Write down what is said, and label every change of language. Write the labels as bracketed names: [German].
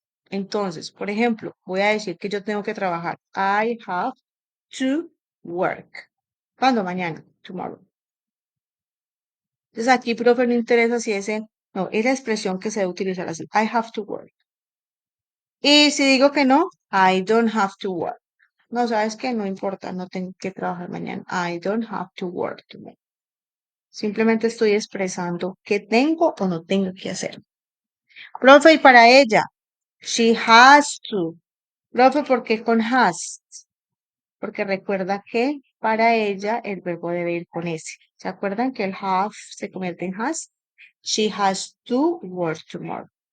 [Spanish] Entonces, por ejemplo, voy a decir que yo tengo que trabajar. [English] I have to work. [Spanish] ¿Cuándo? Mañana, [English] tomorrow. [Spanish] Entonces aquí, profe, no interesa si ese, no, es la expresión que se debe utilizar así. [English] I have to work. [Spanish] Y si digo que no, [English] I don't have to work. [Spanish] No, sabes que no importa, no tengo que trabajar mañana. [English] I don't have to work tomorrow. [Spanish] Simplemente estoy expresando qué tengo o no tengo que hacer. Profe, y para ella, [English] she has to. [Spanish] Profe, ¿por qué con has? Porque recuerda que para ella el verbo debe ir con ese. ¿Se acuerdan que el have se convierte en has? [English] She has to work tomorrow.